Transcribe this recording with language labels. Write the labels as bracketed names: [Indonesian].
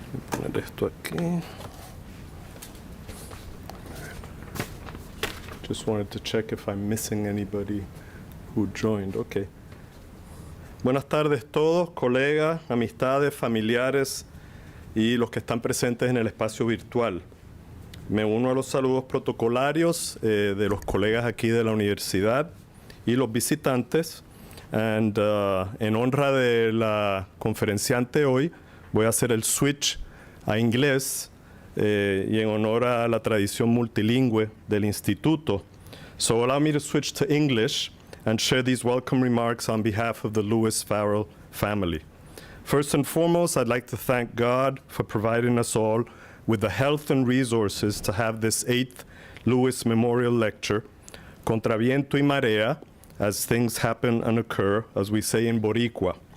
[Spanish] Poner esto aquí. [English] Just wanted to check if I'm missing anybody who joined. Okay. [Spanish] Buenas tardes todos, colegas, amistades, familiares y los que están presentes en el espacio virtual. Me uno a los saludos protocolarios de los colegas aquí de la universidad y los visitantes. En honra de la conferenciante hoy, voy a hacer el switch a inglés y en honor a la tradición multilingüe del instituto. [English] So allow me to switch to English and share these welcome remarks on behalf of the Lewis Farrell family. First and foremost, I'd like to thank God for providing us all with the health and resources to have this 8th Lewis Memorial Lecture, Contra Viento y Marea, as things happen and occur, as we say in Boricua.